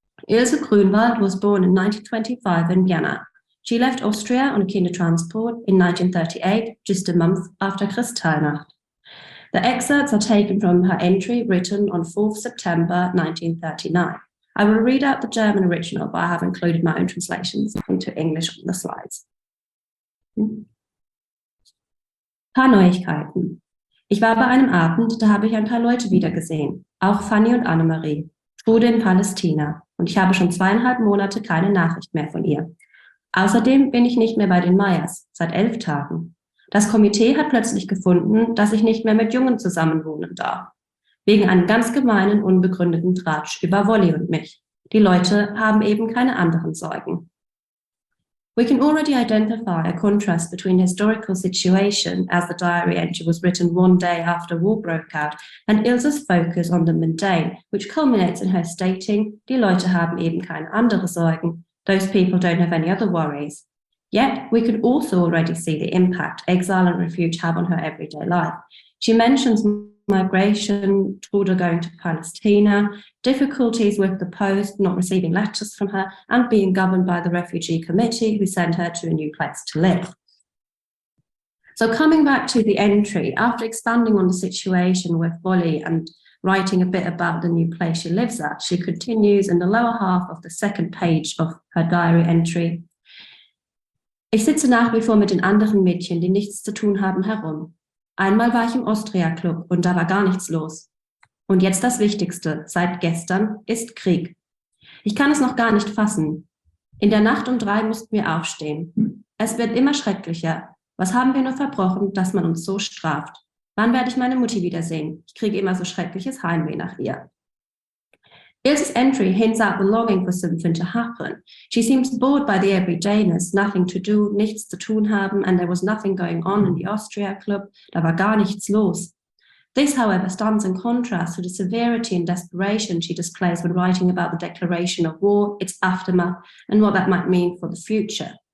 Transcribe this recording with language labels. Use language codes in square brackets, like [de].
[en] Ilse Grunwald was born in 1925 in Vienna. She left Austria on a Kindertransport in 1938, just a month after Kristallnacht. The excerpts are taken from her entry written on 4th September 1939. I will read out the German original, but I have included my own translations into English on the slides. [de] Paar Neuigkeiten. Ich war bei einem Abend, da habe ich ein paar Leute wiedergesehen, auch Fanny und Annemarie, Trude in Palästina, und ich habe schon 2,5 Monate keine Nachricht mehr von ihr. Außerdem bin ich nicht mehr bei den Meyers, seit 11 Tagen. Das Komitee hat plötzlich gefunden, dass ich nicht mehr mit Jungen zusammenwohnen darf. Wegen einem ganz gemeinen, unbegründeten Tratsch über Wolli und mich. Die Leute haben eben keine anderen Sorgen. [en] We can already identify a contrast between the historical situation, as the diary entry was written one day after war broke out, and Ilse's focus on the mundane, which culminates in her stating, [de] die Leute haben eben keine andere Sorgen. [en] Those people don't have any other worries. Yet, we could also already see the impact exile and refuge have on her everyday life. She mentions migration, Trude going to Palestina, difficulties with the post, not receiving letters from her, and being governed by the refugee committee who sent her to a new place to live. So coming back to the entry, after expanding on the situation with Bolly and writing a bit about the new place she lives at, she continues in the lower half of the second page of her diary entry. [de] Ich sitze nach wie vor mit den anderen Mädchen, die nichts zu tun haben, herum. Einmal war ich im Austria Club und da war gar nichts los. Und jetzt das Wichtigste, seit gestern, ist Krieg. Ich kann es noch gar nicht fassen. In der Nacht um 3 mussten wir aufstehen. Es wird immer schrecklicher. Was haben wir nur verbrochen, dass man uns so straft? Wann werde ich meine Mutti wiedersehen? Ich kriege immer so schreckliches Heimweh nach ihr. [en] Ilse's entry hints at the longing for something to happen. She seems bored by the everydayness, nothing to do, [de] nichts zu tun haben, [en] and there was nothing going on in the Austria Club. [de] Da war gar nichts los. [en] This, however, stands in contrast to the severity and desperation she displays when writing about the declaration of war, its aftermath, and what that might mean for the future.